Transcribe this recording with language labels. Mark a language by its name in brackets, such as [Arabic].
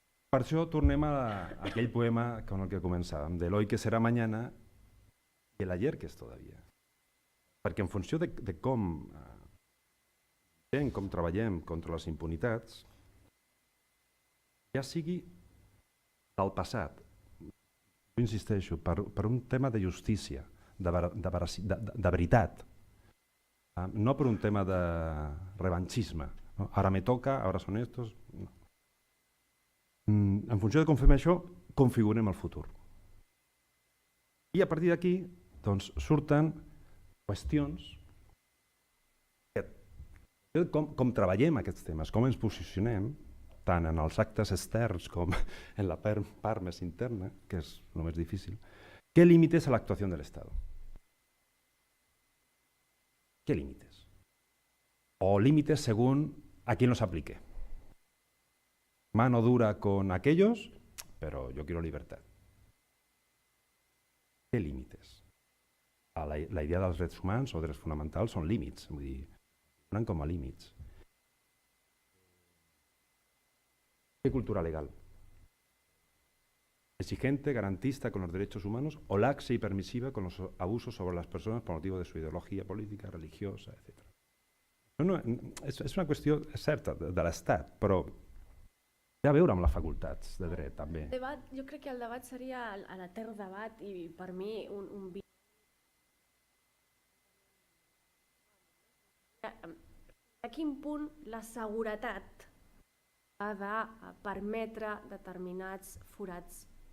[Catalan] Per això tornem a aquell poema con el que començàvem, [Spanish] del hoy que será mañana y el ayer que es todavía. [Catalan] Perquè en funció de com treballem contra les impunitats, ja sigui del passat, jo insisteixo, per un tema de justícia, de veritat, no per un tema de revanchisme, no? Ara me toca, ara són estos... No. En funció de com fem això, configurem el futur. I a partir d'aquí doncs, surten qüestions com treballem aquests temes, com ens posicionem, tant en els actes externs com en la part més interna, que és el més difícil. [Spanish] ¿Qué límites a la actuación del Estado? ¿Qué límites? O límites según a quién los aplique. Mano dura con aquellos, pero yo quiero libertad. ¿Qué límites? [Catalan] La idea dels drets humans o drets fonamentals són límits, vull dir, donen com a límits. [Spanish] ¿Qué cultura legal? ¿Exigente, garantista con los derechos humanos o laxa y permisiva con los abusos sobre las personas por motivo de su ideología política, religiosa, etc. [Catalan] No, és una qüestió certa de l'Estat, però té a veure amb les facultats de dret, també. Jo crec que el debat seria l'etern debat i per mi un a quin punt la seguretat ha de permetre determinats forats.